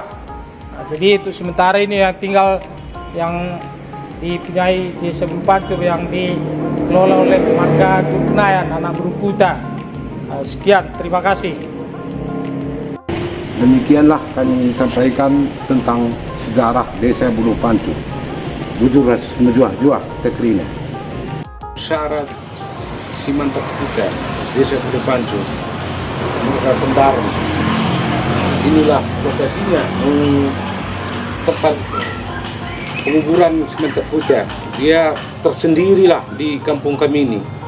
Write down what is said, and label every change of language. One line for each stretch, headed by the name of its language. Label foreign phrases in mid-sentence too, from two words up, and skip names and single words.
Indonesian: Jadi itu sementara ini yang tinggal yang dipunyai Desa Bulu Pancur yang dikelola oleh marga Guru Kenayan, anak Berukuta. Sekian, terima kasih. Demikianlah kami sampaikan tentang sejarah Desa Bulu Pancur.
Batak Karo: Bujur mejuah-juah tekrina.
Indonesian: Syarat Simantak Kuta, Desa Bulu Pancur, mereka Kembaran. Inilah lokasinya, tempat penguburan Simantak Kuta. Dia tersendirilah di kampung kami ini.